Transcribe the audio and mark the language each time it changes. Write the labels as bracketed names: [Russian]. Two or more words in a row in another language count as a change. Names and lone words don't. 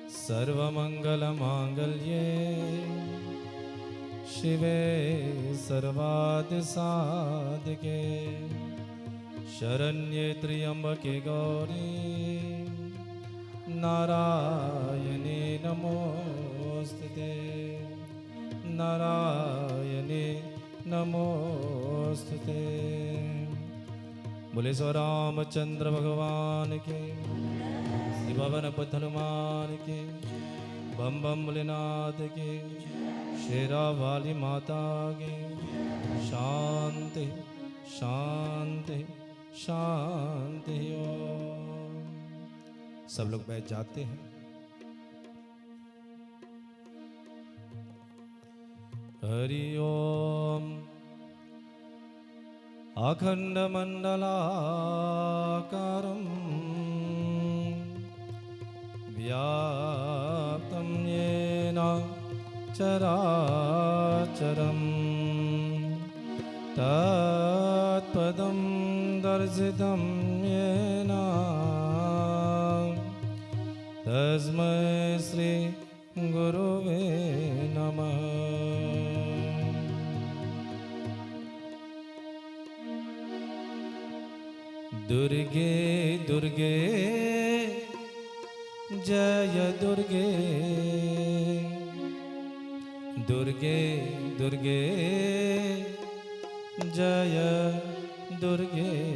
[Sanskrit] सर्वमंगलमांगल्ये शिवे सर्वादिसाधिके शरण्ये त्र्यंबके गौरी नारायणे नमोस्तुते नारायणे नमोस्तुते। [Hindi] बोले सो रामचंद्र भगवान के, श्री भवन पथ हनुमान के, बम बम भोलेनाथ के, शेरा वाली माता के। [Sanskrit] शांति शांति शांति ओम। [Hindi] सब लोग बैठ जाते हैं। [Sanskrit] हरि ओम। अखंडमंडलाकारं व्याप्तं येन चराचरं तत्पदं दर्शितं येन तस्मै श्री गुरुवे नमः। दुर्गे दुर्गे जय दुर्गे दुर्गे दुर्गे जय दुर्गे।